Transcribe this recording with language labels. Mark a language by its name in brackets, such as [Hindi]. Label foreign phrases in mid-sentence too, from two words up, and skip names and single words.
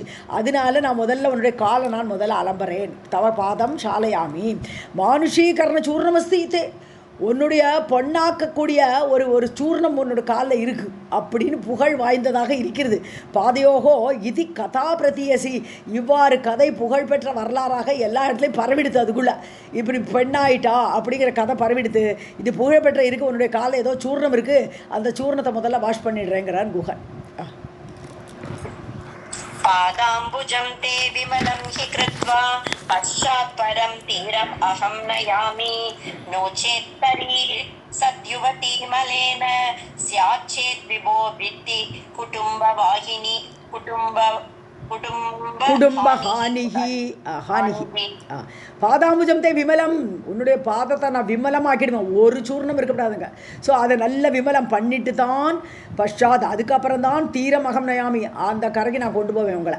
[Tamil] அதனால நான் முதல்ல உன்னுடைய காலை நான் முதல்ல அலம்புறேன். [Sanskrit] तव पादं क्षालयामि मानुषीकरण चूर्णमस्ति, [Tamil] இது உன்னுடைய பொண்ணாக்கக்கூடிய ஒரு சூர்ணம் உன்னோட காலில் இருக்குது அப்படின்னு புகழ் வாய்ந்ததாக இருக்கிறது. பாதையோகோ இது [Sanskrit] कथा प्रथीयसी, [Tamil] இவ்வாறு கதை புகழ்பெற்ற வரலாறாக எல்லா இடத்துலையும் பரவிடுத்து. அதுக்குள்ளே இப்படி பெண்ணாயிட்டா அப்படிங்கிற கதை பரவிடுத்து. இது புகழ்பெற்ற இருக்குது, உன்னுடைய காலில் ஏதோ சூர்ணம் இருக்குது, அந்த சூர்ணத்தை முதல்ல வாஷ் பண்ணிடுறேங்கிறான் குஹன். [Sanskrit] पादाम्बुजं ते विमलं हि कृत्वा पश्चात् परं तीरम् अहं नयामि नो चेत् तर्हि सद्युवती मलेन स्यात् चेत् विभो वित्ति कुटुम्बवाहिनी कुटुम्बहानिः पादाम्बुजं ते विमलम्, [Tamil] உன்னுடைய பாதத்தை நான் விமலமாக்கிடுவேன், ஒரு சூர்ணம் இருக்கக்கூடாதுங்க. ஸோ அதை நல்ல விமலம் பண்ணிட்டு தான் பஷாத், அதுக்கப்புறம் தான் [Sanskrit] तीरम् अहं नयामि, [Tamil] அந்த கரைக்கு நான் கொண்டு போவேன் உங்களை.